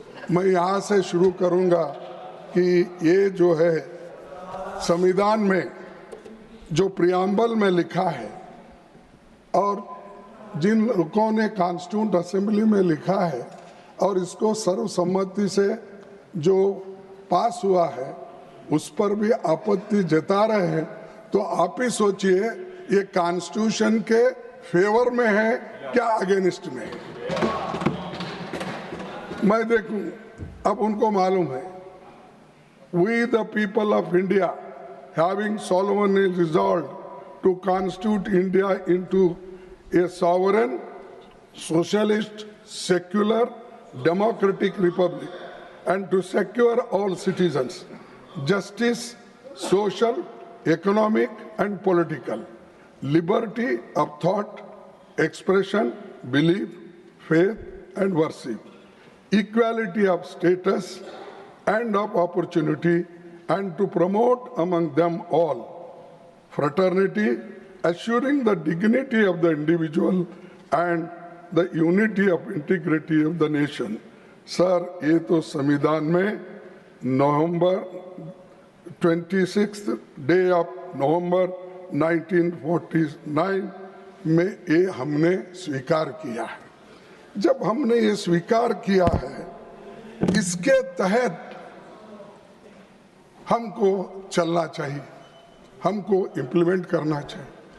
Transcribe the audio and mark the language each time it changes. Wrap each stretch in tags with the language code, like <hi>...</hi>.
<hi>मैं यहाँ से शुरू करूँगा कि ये जो है संविधान में जो प्रियम्बल में लिखा है और जिन लोगों ने कॉन्स्टिट्यूंट असेंबली में लिखा है और इसको सर्वसम्मति से जो पास हुआ है उस पर भी आपत्ति जता रहे हैं। तो आप ही सोचिए ये कॉन्स्टिट्यूशन के फेवर में है क्या अगेंस्ट में है? मैं देखूं, अब उनको मालूम है।</hi> <en>We the people of India having solemnly resolved to constitute India into a sovereign, socialist, secular, democratic republic and to secure all citizens justice, social, economic and political, liberty of thought, expression, belief, faith and worship, equality of status and of opportunity, and to promote among them all fraternity, assuring the dignity of the individual and the unity of integrity of the nation.</en> <hi>Sir, ये तो संविधान में नवंबर 26th day of November 1949 में ये हमने स्वीकार किया है। जब हमने ये स्वीकार किया है, इसके तहत हमको चलना चाहिए, हमको इम्प्लीमेंट करना चाहिए।</hi>